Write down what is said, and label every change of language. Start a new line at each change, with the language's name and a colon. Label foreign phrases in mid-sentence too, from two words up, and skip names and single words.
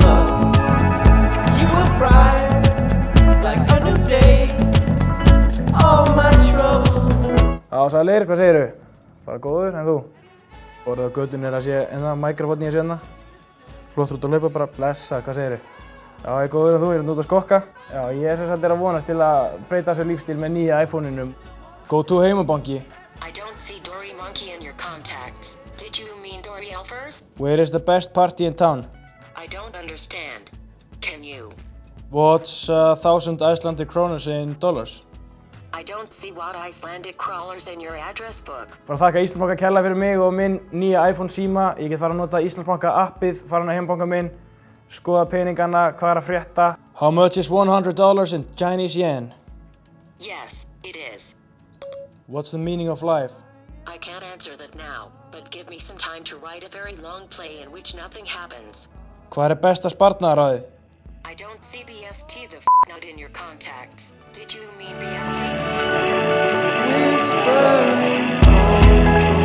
Icelandic: Sælir, hvað segirðu? Bara góður, en þú? Orðið á götunni að sé mikrofónn í þessu hérna. Flottur út að laupa bara, blessa, hvað segirðu? Já, ég er góður en þú, ég er út að skokka. Já, ég sem sagt að vonast til að breyta þessu lífstíl með nýja iPhone-inum.
English: Go to heimabanki. I don't see Dory Monkey in your contacts. Did you mean Dory Elfers? Where is the best party in town? I don't understand. Can you? What's 1,000 Icelandic kronur in dollars? I don't see what Icelandic crawlers in your address book.
Icelandic: Bara þakka Íslandsbanka kærlega fyrir mig og minn nýja iPhone síma. Ég get fara að nota Íslandsbanka appið, fara inn á heimabanka minn, skoða peningana, hvað að frétta.
English: How much is $100 in Chinese yen? Yes, it is. What's the meaning of life? I can't answer that now, but give me some time to write a very long play in which nothing happens.
Icelandic: Hvað besta sparnaðaráðið?
English: I don't see BST the note in your contacts. Did you mean BST?